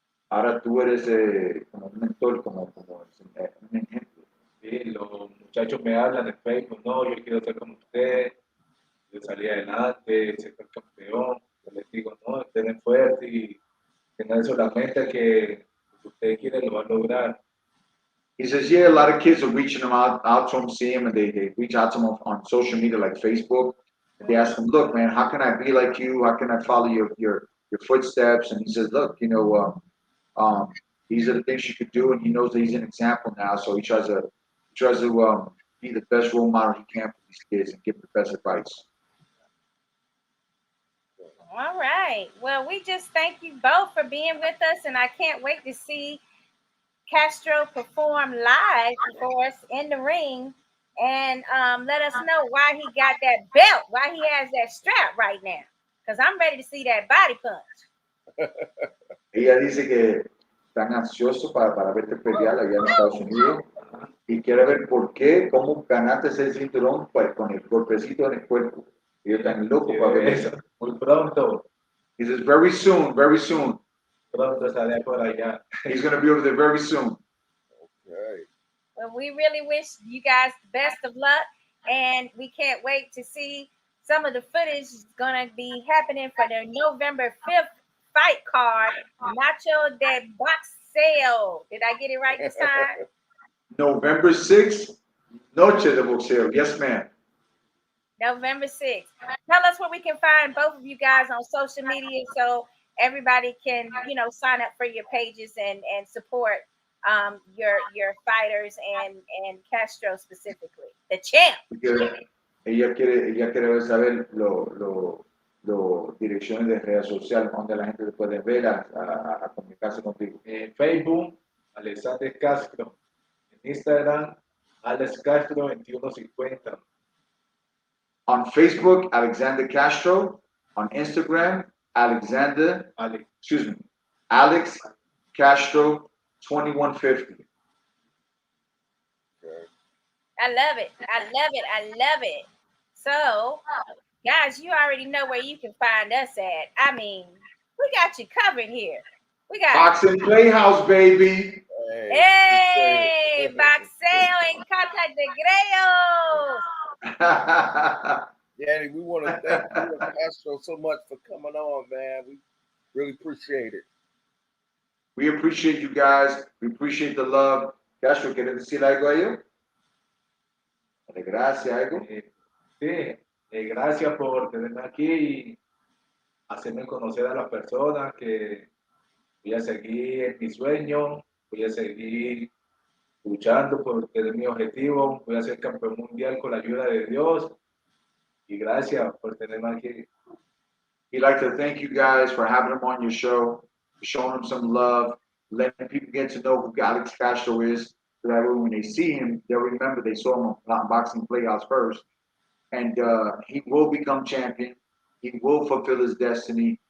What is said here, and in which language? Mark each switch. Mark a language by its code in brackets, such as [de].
[es] Ahora tú eres como un mentor, como un ejemplo. Sí, los muchachos me hablan en Facebook, no, yo quiero ser como usted, yo salí adelante, ser campeón. Yo les digo, no, estén fuertes y tengan solamente que usted quiere lo va a lograr. [en] He says, yeah, a lot of kids are reaching him out to him, see him, and they reach out to him on social media like Facebook. And they ask him, look, man, how can I be like you? How can I follow your footsteps? And he says, look, you know, these are the things you could do, and he knows that he's an example now, so he tries to be the best role model he can for these kids and give them the best advice. All right. Well, we just thank you both for being with us, and I can't wait to see Castro perform live for us in the ring, and let us know why he got that belt, why he has that strap right now, because I'm ready to see that body punch. [es] Ella dice que están ansiosos para verte pelear allá en Estados Unidos y quiere ver por qué, cómo ganaste ese cinturón pues, con el golpecito en el cuerpo. Ellos están locos para ver eso. Muy pronto. [en] He says, very soon, very soon. [es] Pronto estaré por allá. [en] He's going to be over there very soon. Okay. Well, we really wish you guys the best of luck, and we can't wait to see some of the footage is going to be happening for the November 5th fight card, Nacho de Boxeo. Did I get it right this time? November 6th, Noche de Boxeo. Yes, ma'am. November 6th. Tell us where we can find both of you guys on social media so everybody can, you know, sign up for your pages and support your fighters and Castro specifically, the champ. [es] Ella quiere saber los direcciones de redes sociales donde la gente puede ver a comunicarse contigo. En Facebook, Alexander Castro. En Instagram, Alex Castro 2150. [en] On Facebook, Alexander Castro. On Instagram, Alex Castro 2150. I love it. I love it. I love it. So, guys, you already know where you can find us at. I mean, we got you covered here. We got Boxing Playhouse, baby. Hey, Boxeo and Cata de Greos. Danny, we want to thank you and Castro so much for coming on, man. We really appreciate it. We appreciate you guys. We appreciate the love. [es] Castro, ¿quieres decir algo a ellos? Gracias, algo. Sí, gracias por tenerme aquí y hacerme conocer a las personas que voy a seguir en mi sueño, voy a seguir luchando por tener mi objetivo, voy a ser campeón mundial con la ayuda de Dios y gracias por tenerme aquí. [en] He'd like to thank you guys for having him on your show, for showing him some love, letting people get to know who Alex Castro is, so that way when they see him, they'll remember they saw him on Boxing Playhouse first. And he will become champion. He will fulfill his destiny.